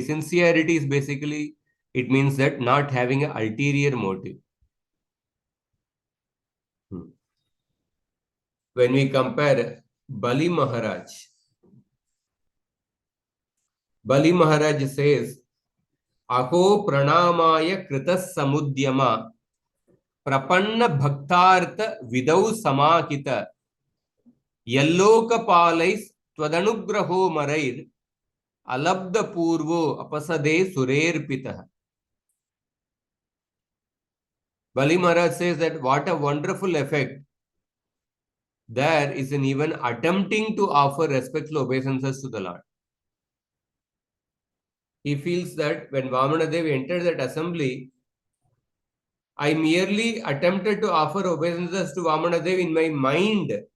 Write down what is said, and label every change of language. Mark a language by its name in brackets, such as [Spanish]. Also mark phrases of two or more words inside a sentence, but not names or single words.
[English] Sincerity is basically, it means that not having an ulterior motive. When we compare Bali Maharaj says, [Sanskrit] Aho pranamaya kritas samudyama prapanna bhaktartha vidau samakita yallokapalais tvadanugraho marair alabda purvo apasade surerpitah. [English] Bali Maharaj says that what a wonderful effect there is in even attempting to offer respectful obeisances to the Lord. He feels that when Vamanadev entered that assembly, I merely attempted to offer obeisances to Vamanadev in my mind.